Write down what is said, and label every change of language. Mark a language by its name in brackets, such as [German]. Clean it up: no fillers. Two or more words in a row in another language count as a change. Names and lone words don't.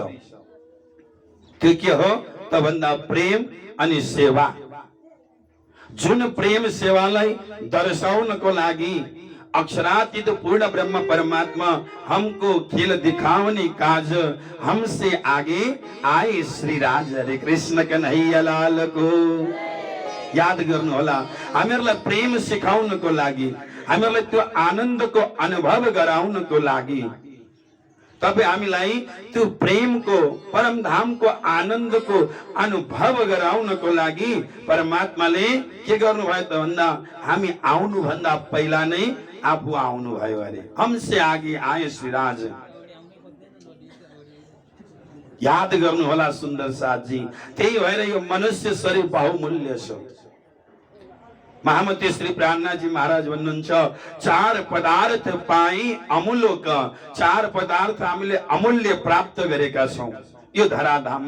[Nepali] त्यो के हो त भन्दा प्रेम अनि सेवा। जुन प्रेम सेवालाई दर्शाउनको लागि अक्षरातीत पूर्ण ब्रह्म परमात्मा [Hindi] हमको खेल दिखाउने काज, हमसे आगे आए श्री राज हरे कृष्ण कन्हैया लाल को। [Nepali] याद गर्नु होला, हामीहरूलाई प्रेम सिकाउनको लागि, हामीहरूलाई त्यो आनन्दको अनुभव गराउनको लागि, तपाईँ हामीलाई त्यो प्रेमको परमधामको आनन्दको अनुभव गराउनको लागि परमात्माले के गर्नुभयो त भन्दा हामी आउनु भन्दा पहिला नै आफू आउनु भयो अरे। [Hindi] हमसे आगे आए श्री राज। [Nepali] याद गर्नु होला सुन्दर साथजी, त्यही भएर यो मनुष्य शरीर बहुमूल्य छ। महामती श्री प्राणनाथ जी महाराज भन्नुहुन्छ [Hindi] चार पदार्थ पाई अमूल्यक। [Nepali] चार पदार्थ हामीले अमूल्य प्राप्त गरेका छौं यो धराधाममा।